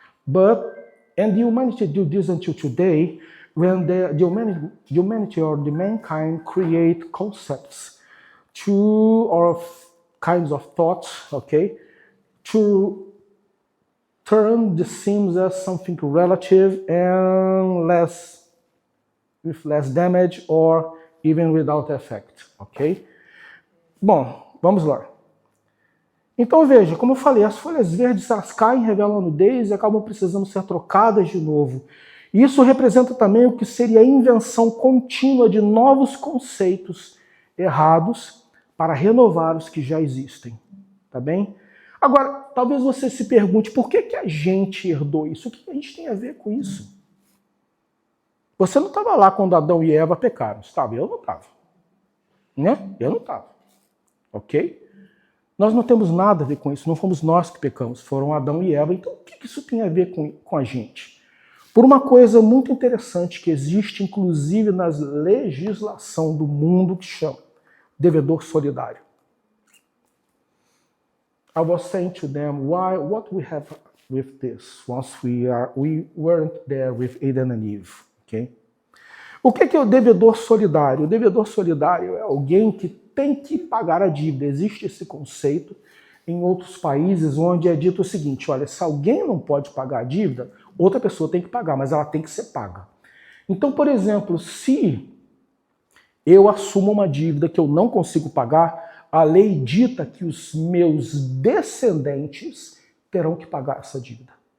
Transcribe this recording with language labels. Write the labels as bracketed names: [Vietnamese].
[English] And the humanity do this until today, when the humanity or the mankind create concepts or kinds of thoughts, okay, to turn the sins as something relative and with less damage or even without effect, ok? [Portuguese] Bom, vamos lá. Então veja, como eu falei, as folhas verdes elas caem, revelam a nudez e acabam precisando ser trocadas de novo. Isso representa também o que seria a invenção contínua de novos conceitos errados para renovar os que já existem. Tá bem? Agora, talvez você se pergunte por que a gente herdou isso? O que a gente tem a ver com isso? Você não estava lá quando Adão e Eva pecaram, estava? Eu não estava. Né? Eu não estava. Ok? Nós não temos nada a ver com isso, não fomos nós que pecamos, foram Adão e Eva. Então, o que isso tem a ver com a gente? Por uma coisa muito interessante que existe, inclusive, na legislação do mundo, que chama devedor solidário. [English] I was saying to them, what we have with this, once we weren't there with Adam and Eve, okay? [Portuguese] O que é o devedor solidário? O devedor solidário é alguém que tem que pagar a dívida. Existe esse conceito em outros países onde é dito o seguinte, olha, se alguém não pode pagar a dívida, outra pessoa tem que pagar, mas ela tem que ser paga. Então, por exemplo, se eu assumo uma dívida que eu não consigo pagar, a lei dita que os meus descendentes terão que pagar essa dívida.